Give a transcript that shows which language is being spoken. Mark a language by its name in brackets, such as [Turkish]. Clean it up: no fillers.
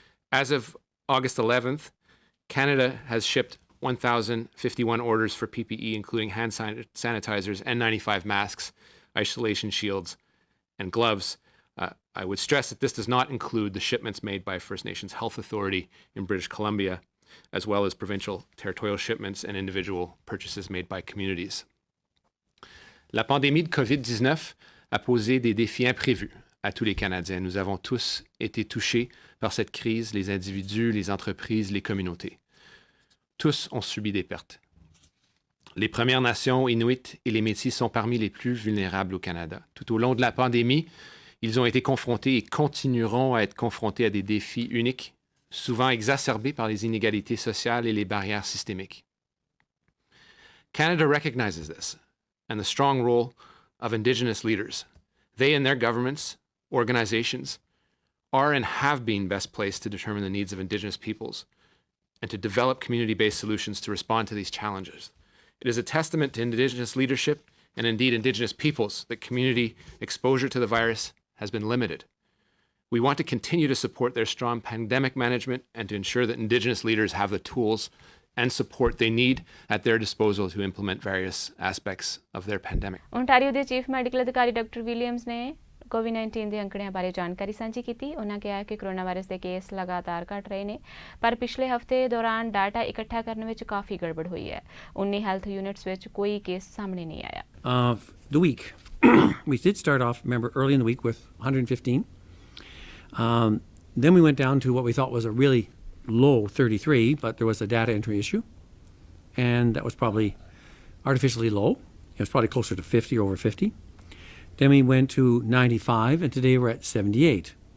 [English] As of August 11th, Canada has shipped 1,051 orders for PPE, including hand sanitizers, N95 masks, isolation shields, and gloves. I would stress that this does not include the shipments made by First Nations Health Authority in British Columbia, as well as provincial territorial shipments and individual purchases made by communities. [French] La pandémie de COVID-19 a posé des défis imprévus à tous les Canadiens. Nous avons tous été touchés par cette crise, les individus, les entreprises, les communautés. Tous ont subi des pertes. Les Premières Nations, Inuits et les Métis sont parmi les plus vulnérables au Canada. Tout au long de la pandémie, ils ont été confrontés et continueront à être confrontés à des défis uniques, souvent exacerbés par les inégalités sociales et les barrières systémiques. [English] Canada recognizes this and the strong role of Indigenous leaders. They and their governments, organizations, are and have been best placed to determine the needs of Indigenous peoples and to develop community-based solutions to respond to these challenges. It is a testament to Indigenous leadership and indeed Indigenous peoples that community exposure to the virus has been limited. We want to continue to support their strong pandemic management and to ensure that Indigenous leaders have the tools and support they need at their disposal to implement various aspects of their pandemic. [Punjabi] Ontario ਦੇ chief medical ਅਧਿਕਾਰੀ doctor Williams ਨੇ COVID-19 ਦੇ ਅੰਕੜਿਆਂ ਬਾਰੇ ਜਾਣਕਾਰੀ ਸਾਂਝੀ ਕੀਤੀ। ਉਹਨਾਂ ਕਿਹਾ ਕਿ ਕੋਰੋਨਾ ਵਾਇਰਸ ਦੇ ਕੇਸ ਲਗਾਤਾਰ ਘਟ ਰਹੇ ਨੇ, ਪਰ ਪਿਛਲੇ ਹਫਤੇ ਦੌਰਾਨ ਡਾਟਾ ਇਕੱਠਾ ਕਰਨ ਵਿੱਚ ਕਾਫੀ ਗੜਬੜ ਹੋਈ ਹੈ। 19 ਹੈਲਥ ਯੂਨਿਟਸ ਵਿੱਚ ਕੋਈ ਕੇਸ ਸਾਹਮਣੇ ਨਹੀਂ ਆਇਆ। [English] The week, we did start off, remember, early in the week with 115. Then we went down to what we thought was a really low 33, but there was a data entry issue, and that was probably artificially low. It was probably closer to 50 or over 50. Then we went to 95, and today we're at 78.